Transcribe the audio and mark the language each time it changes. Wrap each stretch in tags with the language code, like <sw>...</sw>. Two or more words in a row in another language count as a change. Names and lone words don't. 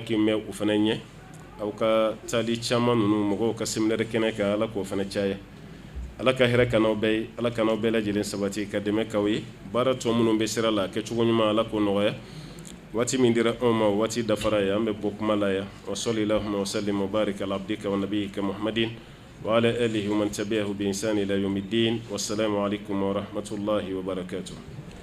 <bm>k'i mɛn u fana ɲɛ aw ka taali caman ninnu mɔgɔw ka séminaire kɛnɛ kan Ala k'o fana caya Ala ka hɛrɛ k'an'aw bɛɛ ye Ala k'an'aw bɛɛ lajɛlen sabati ka dɛmɛ k'aw ye baara tɔ minnu bɛ sira la kɛcogo ɲuman Ala k'o nɔgɔya waati min dira anw ma waati dafara ye an bɛ bɔ kuma la yan</bm> <ar>وصلى الله وسلم وبارك على عبدك ونبيك محمد وعلى آله ومن تبعه بإحسان إلى يوم الدين والسلام عليكم ورحمة الله وبركاته</ar>